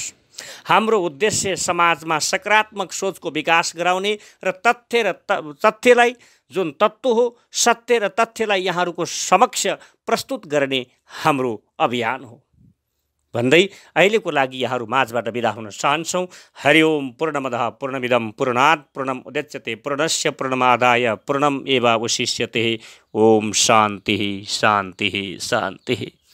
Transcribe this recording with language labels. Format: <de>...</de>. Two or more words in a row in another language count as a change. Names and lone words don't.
<ne>हाम्रो उद्देश्य समाजमा सकारात्मक सोचको विकास गराउने र तथ्यलाई, जुन तत्त्व हो सत्य र तथ्यलाई यहाँहरूको समक्ष प्रस्तुत गर्ने हाम्रो अभियान हो भन्दै अहिलेको लागि यहाँहरू माझबाट बिदा हुन चाहन्छौँ।</ne> <sa>हरि ओम। पूर्णमदः पूर्णमिदं पूर्णात् पूर्णम् उदच्यते पूर्णस्य पूर्णमादाय पूर्णम् एवावशिष्यते। ओम शान्तिः शान्तिः शान्तिः।</sa>